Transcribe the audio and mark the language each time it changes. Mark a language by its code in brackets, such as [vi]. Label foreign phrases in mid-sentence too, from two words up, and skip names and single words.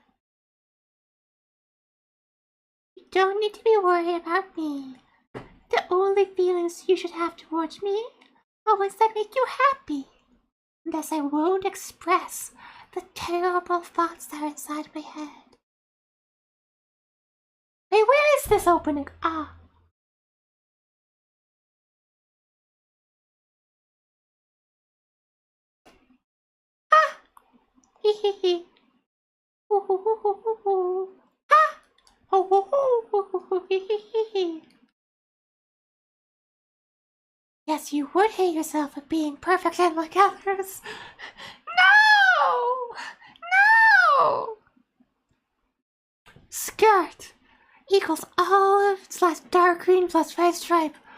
[en] You don't need to be worried about me. The only feelings you should have towards me are ones that make you happy. Thus I won't express the terrible thoughts that are inside my head. Hey, where is this opening? Ah. Ah! Hee hee hee. Hoo hoo hoo hoo hoo hoo. Ah! Hoo hoo hoo hoo hoo hoo hee hee hee hee. Yes, you would hate yourself for being perfect and like others. No! No! Skirt equals olive / dark green plus red stripe.